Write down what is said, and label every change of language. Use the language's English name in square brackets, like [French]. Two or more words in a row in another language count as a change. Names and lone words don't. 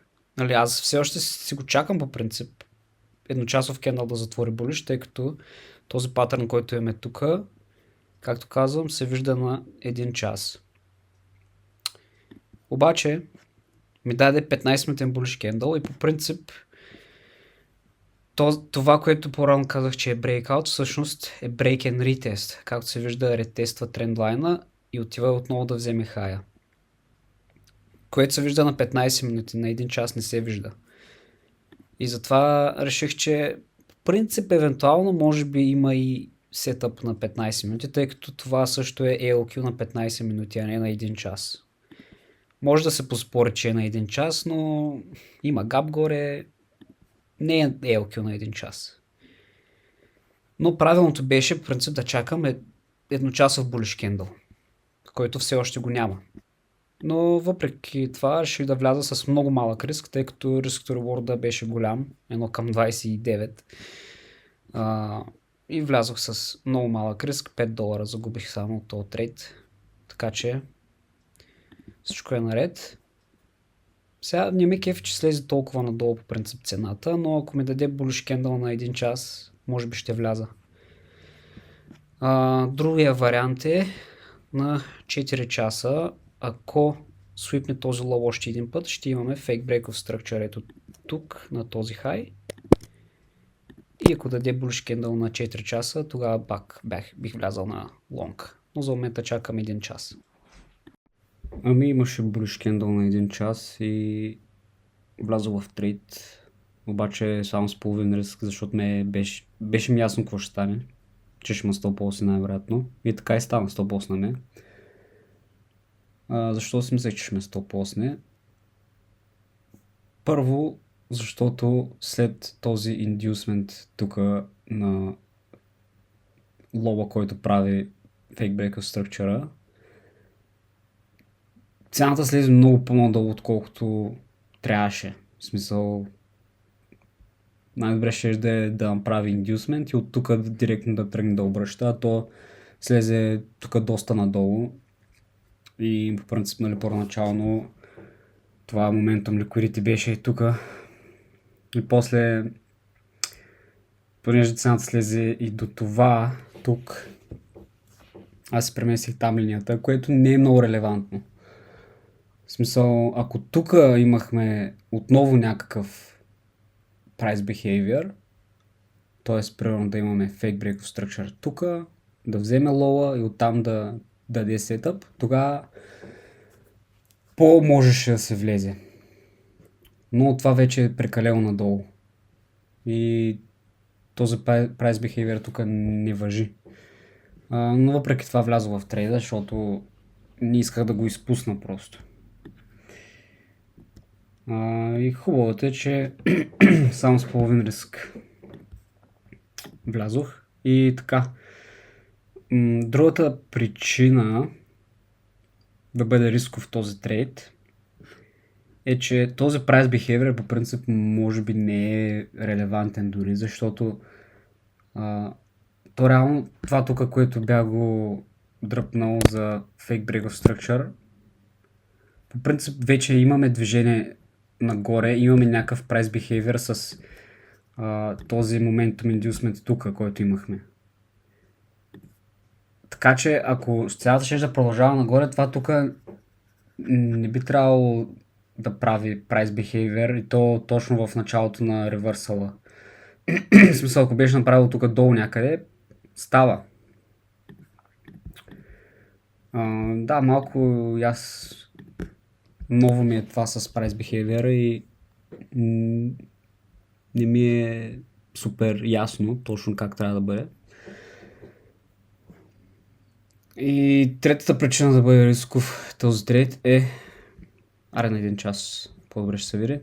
[Bulgarian] Нали, аз все още си го чакам по принцип едночасов кендъл да затвори bullish, тъй като този патърн, който имаме тук, както казвам, се вижда на 1 час. Обаче ми даде 15-минутен bullish кендъл и по принцип това, което по-рано казах, че е breakout, всъщност е [English] break and retest. [Bulgarian] Както се вижда, ретества трендлайна и отива отново да вземе хая. Което се вижда на 15 минути, на 1 час не се вижда. И затова реших, че в принцип, евентуално, може би има и сетъп на 15 минути, тъй като това също е ALQ на 15 минути, а не на 1 час. Може да се поспори, че е на 1 час, но има гап горе, не е ALQ на 1 час. Но правилното беше, в принцип, да чакам едночасов [English] bullish candle, [Bulgarian] който все още го няма. Но въпреки това реших да вляза с много малък риск, тъй като [English] risk to reward [Bulgarian] беше голям, 1 към 29. И влязох с много малък риск, $5 загубих само от този трейд. Така че всичко е наред. Сега не ме кефи, че слезе толкова надолу по принцип цената, но ако ми даде [English] bullish candle [Bulgarian] на 1 час, може би ще вляза. Другия вариант е на 4 часа. Ако свипне този лоу още един път, ще имаме [English] fake break of structure [Bulgarian] ето тук на този хай. И ако даде [English] bullish candle [Bulgarian] на 4 часа, тогава бих влязал на long. Но за момента чакам 1 час. Ами имаше [English] bullish candle [Bulgarian] на 1 час и влязох в трейд. Обаче само с половин риск, защото беше ми ясно какво ще стане. Че ще има стоп-лоси най-вероятно. И така и стана, стоп-лос на мен. Защо си мислех, че ще ме стоп-лосне? Първо, защото след този индюсмент тук на лоба, който прави [English] fake break of structure, [Bulgarian] цената слезе много по-надолу, отколкото трябваше. В смисъл, най-добре ще да направи индюсмент и от тук директно да тръгне да обръща, а то слезе тук доста надолу. и по принцип, нали, първоначално това моментум ликвидити беше и тук. И после, понеже цената слезе и до това, тук, аз си преместих там линията, което не е много релевантно. В смисъл, ако тук имахме отново някакъв [English] price behavior, [Bulgarian] т.е. примерно да имаме [English] fake break of structure [Bulgarian] тук, да вземе лоа и оттам да даде сетъп, тогава по-можеше да се влезе. Но това вече е прекалено надолу. И този [English] price behavior [Bulgarian] тук не важи. Но въпреки това влязох в трейда, защото не исках да го изпусна просто. И хубавото е, че само с половин риск влязох. И така. Другата причина да бъде рисков този трейд е, че този [English] price behavior [Bulgarian] по принцип може би не е релевантен дори, защото то реално това тук, което бях го дръпнал за [English] fake break of structure, [Bulgarian] по принцип вече имаме движение нагоре, имаме някакъв [English] price behavior [Bulgarian] с този [English] momentum inducement [Bulgarian] тук, който имахме. Така че ако цялата ще да продължава нагоре, това тук не би трябвало да прави [English] price behavior [Bulgarian] и то точно в началото на ревърсала. В смисъл, ако беше направил тук долу някъде, става. Да, малко и аз ново ми е това с [English] price behavior [Bulgarian] и не ми е супер ясно точно как трябва да бъде. И третата причина да бъде рисков този трейд е на един час по-добре ще се види.